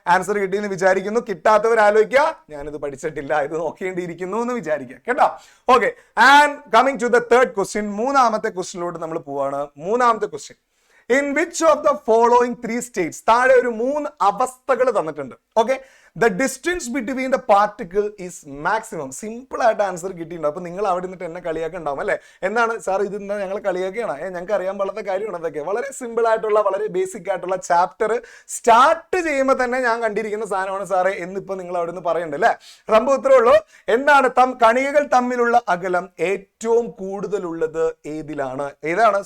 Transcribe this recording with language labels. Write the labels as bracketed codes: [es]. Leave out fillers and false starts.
[ml] Answer കിട്ടിയെന്ന് വിചാരിക്കുന്നു. കിട്ടാത്തവർ ആലോചിക്കുക, ഞാനിത് പഠിച്ചിട്ടില്ല, ഇത് നോക്കേണ്ടിയിരിക്കുന്നു എന്ന് വിചാരിക്കുക കേട്ടോ. Okay, [en] and coming to the third question, [ml] മൂന്നാമത്തെ ക്വസ്റ്റ്യനിലോട്ട് നമ്മൾ പോവാണ്. മൂന്നാമത്തെ question, [en] in which of the following 3 states, [ml] താഴെ ഒരു 3 അവസ്ഥകൾ തന്നിട്ടുണ്ട്. [en] Okay, the distance between the particle is maximum. [ml] Simple ആയിട്ട് ആൻസർ കിട്ടിയിട്ടുണ്ട്. അപ്പൊ നിങ്ങൾ അവിടെ നിന്നിട്ട് എന്നെ കളിയാക്കുണ്ടാവും അല്ലെ, എന്താണ് സാർ ഇത് എന്താ ഞങ്ങൾ കളിയാക്കുകയാണ്, ഞങ്ങൾക്ക് അറിയാൻ പാടുന്ന കാര്യമാണ് അതൊക്കെ. വളരെ സിമ്പിൾ ആയിട്ടുള്ള വളരെ ബേസിക് ആയിട്ടുള്ള ചാപ്റ്റർ സ്റ്റാർട്ട് ചെയ്യുമ്പോൾ തന്നെ ഞാൻ കണ്ടിരിക്കുന്ന സാധനമാണ് സാറേ എന്നിപ്പോ നിങ്ങൾ അവിടെ നിന്ന് പറയണ്ടേ അല്ലെ. സംഭവം ഇത്രേ ഉള്ളൂ. എന്താണ് കണികകൾ തമ്മിലുള്ള അകലം ഏറ്റവും കൂടുതലുള്ളത് ഏതിലാണ്? ഏതാണ്?